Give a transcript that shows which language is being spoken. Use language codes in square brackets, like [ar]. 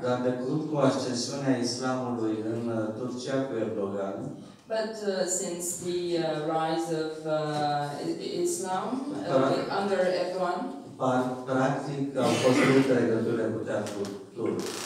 [ro] Dar de curând cu ascensiunea islamului în Turcia cu Erdogan, [en] but since the rise of Islam under Erdogan, [ro] practic au fost multe legături cu teatrul turc.